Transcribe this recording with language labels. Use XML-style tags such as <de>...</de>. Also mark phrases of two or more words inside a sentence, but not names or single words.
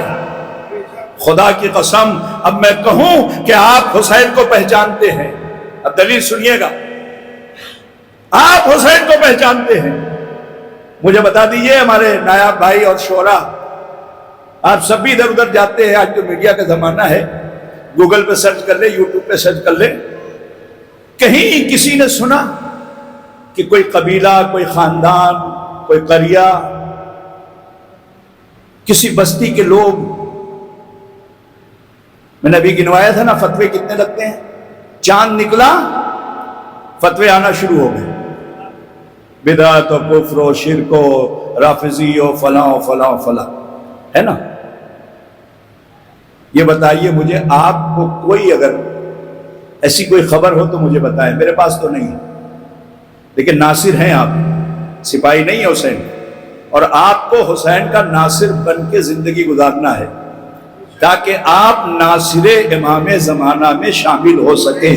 <ur>خدا کی قسم اب میں کہوں کہ آپ حسین کو پہچانتے ہیں، اب دلیل سنیے گا، آپ حسین کو پہچانتے ہیں، مجھے بتا دیجئے ہمارے نایاب بھائی اور شعراء، آپ سب بھی ادھر ادھر جاتے ہیں، آج تو میڈیا کا زمانہ ہے، گوگل پہ سرچ کر لیں، یوٹیوب پہ سرچ کر لیں، کہیں کسی نے سنا کہ کوئی قبیلہ، کوئی خاندان، کوئی قریہ، کسی بستی کے لوگ، میں نے ابھی گنوایا تھا نا فتوے کتنے لگتے ہیں، چاند نکلا فتوے آنا شروع ہو گئے، بدعت و کفر و شرک و رافضی و فلاں و فلاں و فلاں، ہے نا؟ یہ بتائیے مجھے، آپ کو کوئی اگر ایسی کوئی خبر ہو تو مجھے بتائیں، میرے پاس تو نہیں ہے، لیکن ناصر ہیں آپ، سپاہی نہیں ہے حسین، اور آپ کو حسین کا ناصر بن کے زندگی گزارنا ہے تاکہ آپ ناصر امام زمانہ میں شامل ہو سکیں۔</ur>